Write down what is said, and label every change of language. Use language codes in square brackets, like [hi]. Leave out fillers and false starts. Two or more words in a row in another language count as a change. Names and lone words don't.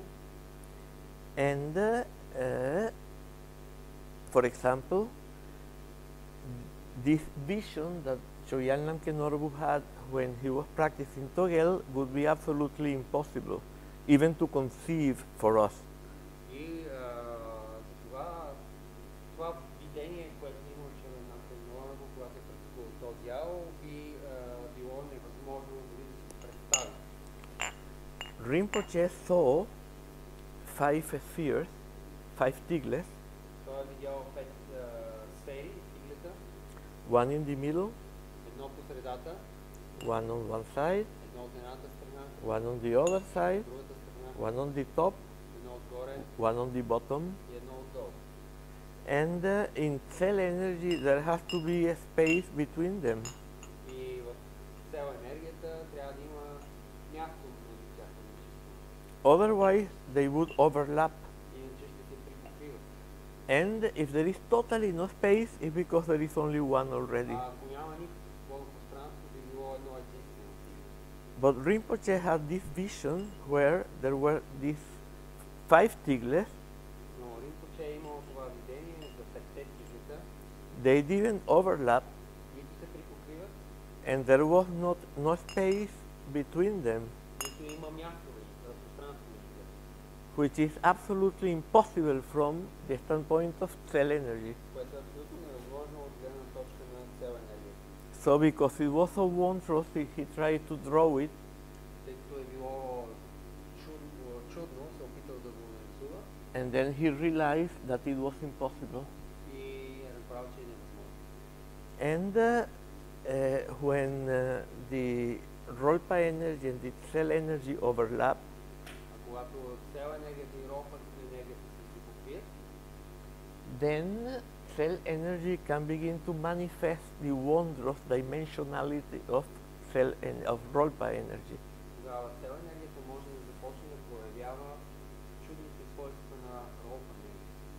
[en] And for example, this vision that Chogyal Namkhen Norbu had when he was practicing Togel would be absolutely impossible, even to conceive for us. [bg] И това видение, което има Chogyal Namkhen Norbu, когато е практикувал Тогел, би било невъзможно дори да си представи. [en] Rinpoche saw 5 spheres, 5 tigles, [bg] Той е видял 5 сфери, тиглета, [en] one in the middle, [bg] едно по средата, [en] one on one side, [bg] едно от едната страна, [en] one on the other side, [bg] другата страна, [en] one on the top, [bg] едно отгоре [en] one on the bottom. [bg] и едно отдолу. [en] And in cell energy there has to be a space between them. [bg] И в цяла енергията трябва да има място между тях. [en] Otherwise they would overlap. [bg] Иначе ще се припокриват. [en] And if there is totally no space, it's because there is only one already. [bg] Ако няма никакво свободно пространство, би било едно единствено. [en] But Rinpoche had this vision where there were these 5 tigles. [bg] Но Ринпоче е имал това видение за 5 тиглета, [en] They didn't overlap, [bg] нито се припокриват, [en] and there was no space between them, [bg] нито има място пространство между тях, [en] which is absolutely impossible from the standpoint of cell energy. [bg] което е абсолютно невъзможно от гледна точка на цяла енергия. [en] So because it was so wondrous, he tried to draw it, [bg] Тъй като е било чудно, се опитал да го нарисува [en] and then he realized that it was impossible. [bg] и е разбрал, че е невъзможно. [en] And when the Rolpa energy and the cell energy overlap, [bg] А когато цяла енергията и Rolpa като енергията се припокрият, [en] then cell energy can begin to manifest the wondrous dimensionality of of Rolpa energy. [bg] Тогава цел енергията може да започне да проявява чудните свойства на Rolpa енергия.